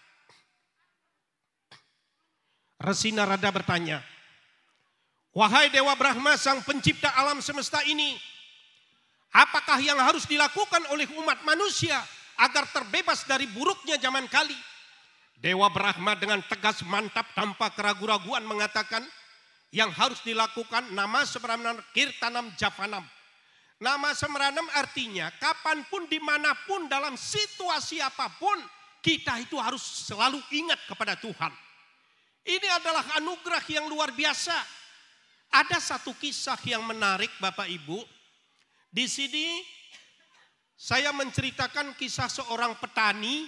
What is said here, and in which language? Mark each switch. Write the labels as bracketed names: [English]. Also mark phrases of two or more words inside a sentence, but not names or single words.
[Indonesian] Resi Narada bertanya, wahai Dewa Brahma sang pencipta alam semesta ini, apakah yang harus dilakukan oleh umat manusia agar terbebas dari buruknya zaman kali. Dewa Brahma dengan tegas mantap tanpa keraguan-raguan mengatakan yang harus dilakukan [Sanskrit] nama semranam kirtanam japanam. Nama semranam [Indonesian] artinya kapanpun dimanapun dalam situasi apapun kita itu harus selalu ingat kepada Tuhan. Ini adalah anugerah yang luar biasa. Ada satu kisah yang menarik Bapak Ibu. Di sini saya menceritakan kisah seorang petani.